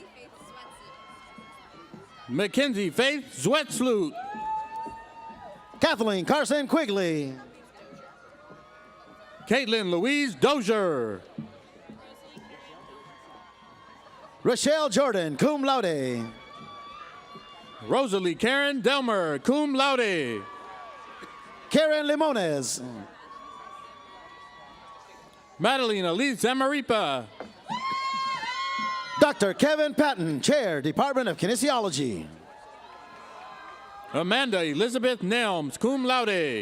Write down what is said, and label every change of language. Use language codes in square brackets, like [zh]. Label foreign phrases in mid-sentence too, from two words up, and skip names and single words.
[en] Mackenzie Faith Zwetsloot. Kathleen Carson Quigley. Caitlin Louise Dozier. Rochelle Jordan, [la] cum laude. [en] Rosalie Karen Delmer, [la] cum laude. [en] Karen Limones. Madeline Elise Amaripa. Dr. Kevin Patton, Chair, Department of Kinesiology. Amanda Elizabeth Nelms, [la] cum laude.